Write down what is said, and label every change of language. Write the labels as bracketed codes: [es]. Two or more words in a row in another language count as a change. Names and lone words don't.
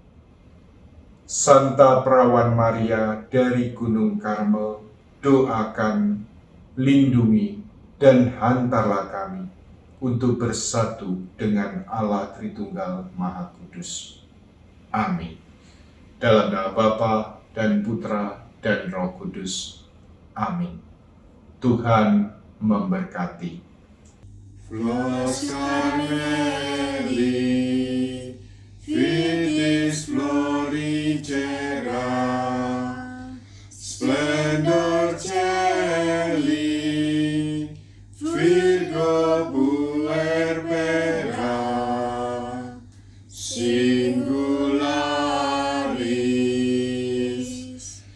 [id] Santa Perawan Maria dari Gunung Karmel, doakan, lindungi, dan hantarlah kami untuk bersatu dengan Allah Tritunggal Maha Kudus. Amin. Dalam nama Bapa dan Putra dan Roh Kudus. Amin. Tuhan memberkati. [la] Flos Carmeli, Vitis florigera, splendor celi, Virgo puerbera, singularis,